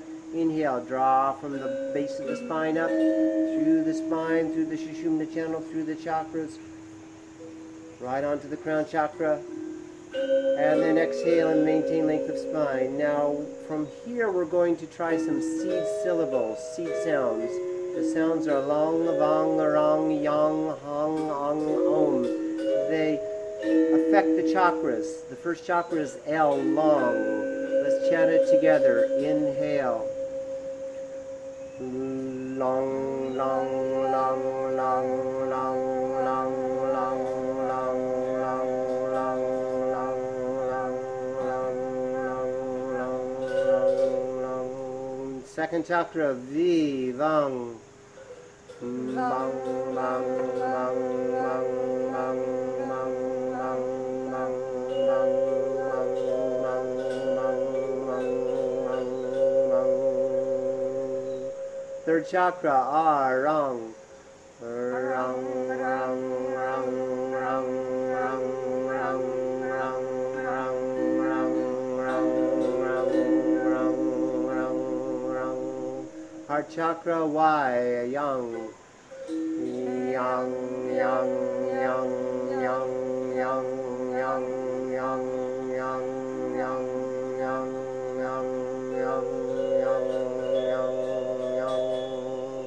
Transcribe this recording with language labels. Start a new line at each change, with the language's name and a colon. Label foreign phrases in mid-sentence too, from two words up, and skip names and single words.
English: Inhale, draw from the base of the spine up, through the spine, through the Sushumna channel, through the chakras, right onto the crown chakra. And then exhale and maintain length of spine. Now from here we're going to try some seed syllables, seed sounds. The sounds are long, vang, rang, yang, hang, ang, om. They affect the chakras. The first chakra is L, long. Let's chant it together. Inhale. Long, long, long, long, long, long, long, long. Second chakra, V, Vang. Vang, vang, vang, vang, vang. Third chakra, R, Rang. Rang, rang, rang, rang, rang, rang, rang, rang, rang, rang, rang. Heart chakra, Y, Yang. Yang, yang, yang, yang, yang, yang, yang, yang, yang, yang, yang, yang, yang, yang.